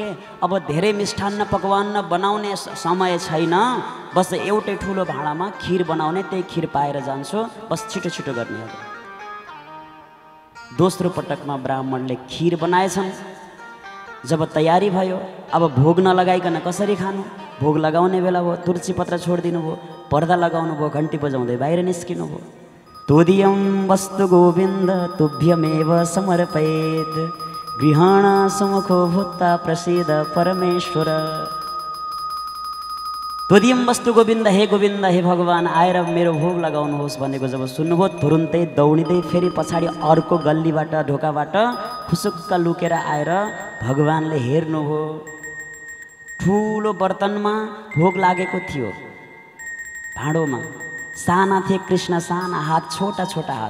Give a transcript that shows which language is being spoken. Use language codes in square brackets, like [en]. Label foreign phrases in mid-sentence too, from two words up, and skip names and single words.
[ne] अब धेरै मिष्ठान्न पकवान बनाउने समय छैन, बस एउटै ठुलो भाँडामा खिर बनाउने, त्यही खिर पाएर जान्छु, बस छिटो छिटो गर्ने हो। दोस्रो पटकमा ब्राह्मणले खिर बनाएछन्। जब तयारी भयो, अब भोग नलगाइकन कसरी खानु? भोग लगाउने बेला भयो, तुलसी पत्र छोडिदिनु भयो, पर्दा लगाउनु भयो, घन्टी बजाउँदै बाहिर निस्किनु भयो। [sa] तोदियम वस्तु गोविन्द तुभ्यमेव समर्पयेत् गृहाण सुमुखो भूत्वा प्रसीद परमेश्वर। तोदियम वस्तु गोविन्द, [ne] हे गोविन्द, हे भगवान, आएर मेरो भोग लगाउनुहोस् भनेको जब सुन्नुभयो, तुरुन्तै दौडिँदै फेरि पछाडि अर्को गल्लीबाट ढोकाबाट खुसुक्क लुकेर आएर भगवानले हेर्नुभयो। ठुलो बर्तनमा भोग लागेको थियो, भाँडोमा साना थिए कृष्ण, साना हात, छोटा छोटा हात।